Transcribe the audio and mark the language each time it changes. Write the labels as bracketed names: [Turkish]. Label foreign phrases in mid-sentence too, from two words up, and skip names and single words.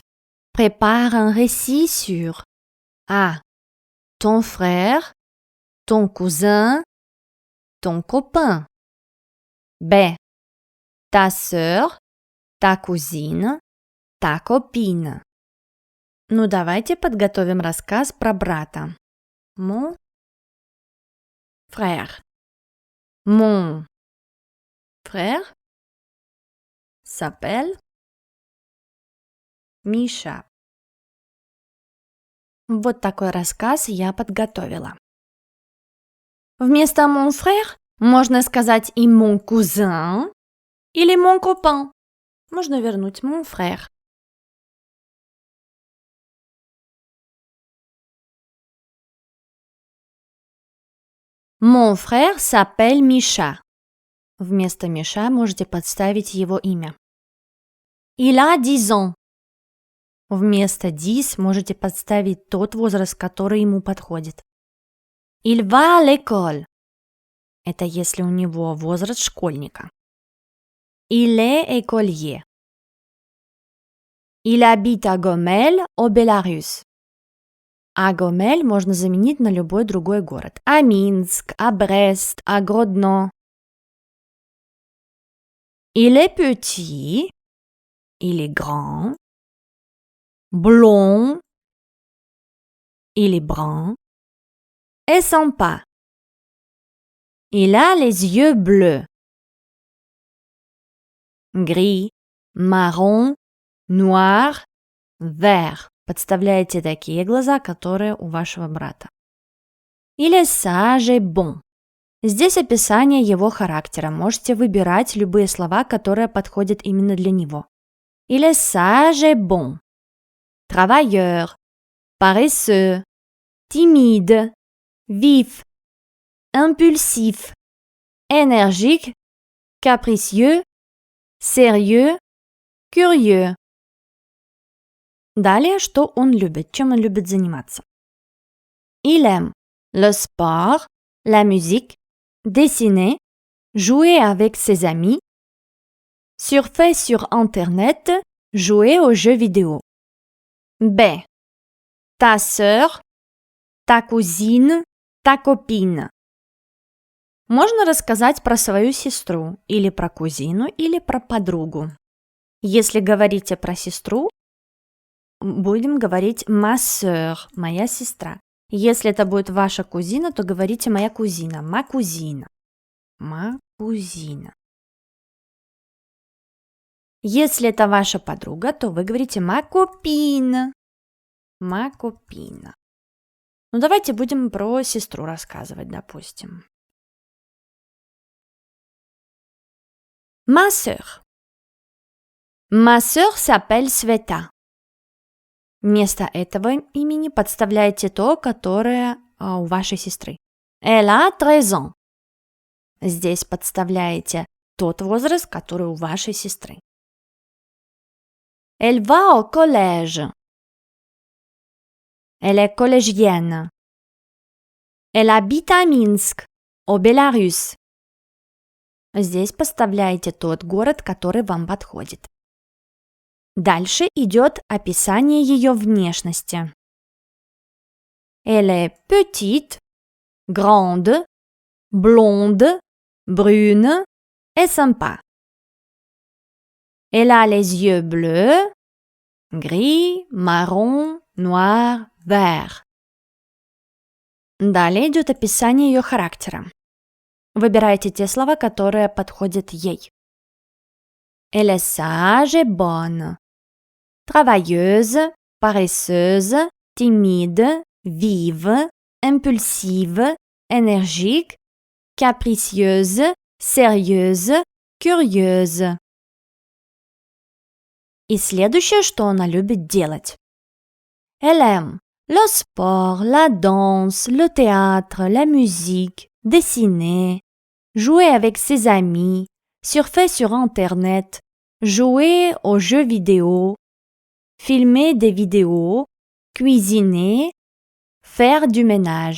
[French] Prépare un récit sur A. Ton frère, ton cousin, ton copain. B. Ta sœur, ta cousine, ta copine. [Russian] Ну, давайте подготовим рассказ про брата. [French] Mon frère. Mon frère s'appelle Миша. [Russian] Вот такой рассказ я подготовила. Вместо [French] mon frère [Russian] можно сказать и [French] mon cousin [Russian] или [French] mon copain. [Russian] Можно вернуть [French] mon frère. Mon frère s'appelle Миша. [Russian] Вместо Миша можете подставить его имя. [French] Il a 10 ans. [Russian] Вместо 10 можете подставить тот возраст, который ему подходит. [French] Il va à l'école. [Russian] Это если у него возраст школьника. [French] Il est écolier. Il habite à Gomel, au Bélarus. [Russian] А Гомель можно заменить на любой другой город. А Минск, а Брест, а Гродно. [French] Il est petit. Il est grand. Blond. Il est brun. Et sympa. Il a les yeux bleus. Gris, marron, noir, vert. [Russian] Подставляете такие глаза, которые у вашего брата. [French] Il est sage et bon. [Russian] Здесь описание его характера. Можете выбирать любые слова, которые подходят именно для него. [French] Il est sage et bon. Travailleur, paresseux, timide, vif, impulsif, énergique, capricieux, sérieux, curieux. [Russian] Далее, что он любит, чем он любит заниматься. [French] Il aime le sport, la musique, dessiner, jouer avec ses amis, surfer sur Internet, jouer aux jeux vidéo. B. Ta sœur, ta cousine, ta copine. [Russian] Можно рассказать про свою сестру, или про кузину, или про подругу. Если говорите про сестру, будем говорить [French] ma sœur, [Russian] моя сестра. Если это будет ваша кузина, то говорите моя кузина, [French] ma cousine. Ma cousine. [Russian] Если это ваша подруга, то вы говорите [French] ma copine. Ma copine. [Russian] Ну, давайте будем про сестру рассказывать, допустим. [French] Ma sœur. Ma sœur s'appelle Sveta. [Russian] Вместо этого имени подставляйте то, которое у вашей сестры. [French] Elle a 13 ans. [Russian] Здесь подставляете тот возраст, который у вашей сестры. [French] Elle va au collège. Elle est collégienne. Elle habite à Minsk, au Bélarus. [Russian] Здесь подставляете тот город, который вам подходит. Дальше идет описание ее внешности. [French] Elle est petite, grande, blonde, brune et sympa. Elle a les yeux bleus, gris, marron, noir, vert. [Russian] Далее идет описание ее характера. Выбирайте те слова, которые подходят ей. [French] Elle est sage et bonne. travailleuse, paresseuse, timide, vive, impulsive, énergique, capricieuse, sérieuse, curieuse. [Russian] И следующее, что она любит делать. [French] Elle aime le sport, la danse, le théâtre, la musique, dessiner, jouer avec ses amis, surfer sur Internet, jouer aux jeux vidéo, filmer des vidéos, cuisiner, faire du ménage.